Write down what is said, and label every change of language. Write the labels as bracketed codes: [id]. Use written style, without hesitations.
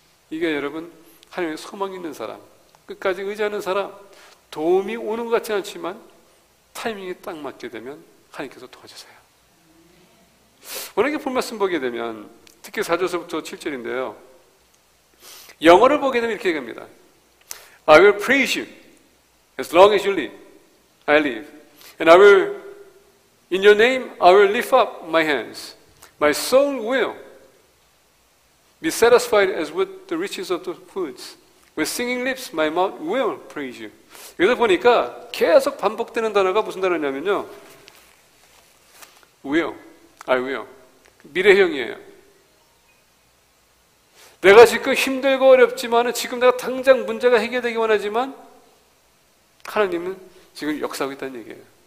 [ko] 이게 여러분 하나님의 소망 있는 사람, 끝까지 의지하는 사람, 도움이 오는 것 같지 않지만 타이밍이 딱 맞게 되면 하나님께서 도와주세요. 오늘 본 말씀 보게 되면 특히 4절서부터 7절인데요. 영어를 보게 되면 이렇게 얘기합니다. [en] I will praise you as long as you live. I live. And I will, in your name, I will lift up my hands. My soul will be satisfied as with the riches of the foods. With singing lips, my mouth will praise you. [ko] 여기서 보니까 계속 반복되는 단어가 무슨 단어냐면요. [en] will, I will. [ko] 미래형이에요. 내가 지금 힘들고 어렵지만 지금 내가 당장 문제가 해결되기 원하지만 하나님은 지금 역사하고 있다는 얘기예요.